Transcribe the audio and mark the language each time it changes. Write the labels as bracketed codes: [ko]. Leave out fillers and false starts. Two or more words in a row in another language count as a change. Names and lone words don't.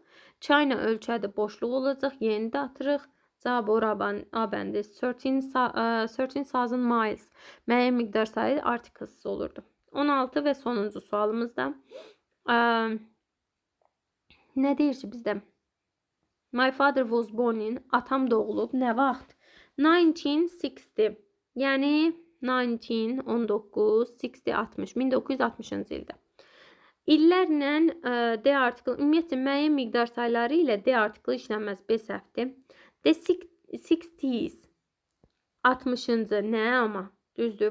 [az] China ölkədə boşluq olacaq. Y-ni də atırıq. Cavab ora A bəndi. 13,000 miles. Müəyyən miqdar sayı artiklsız olurdu. 16 və sonuncu sualımızda nə deyir ki bizdə? [en] My father was born in, [az] atam doğulub. Nə vaxt? 1960. Yəni 19, 60, 1960-cı ildə. İllərlə D artiklı, ümumiyyətlə müəyyən miqdar sayları ilə D artiklı işlənməz. B səhvdir. The 60s. 60-cı. Nə amma? Düzdür.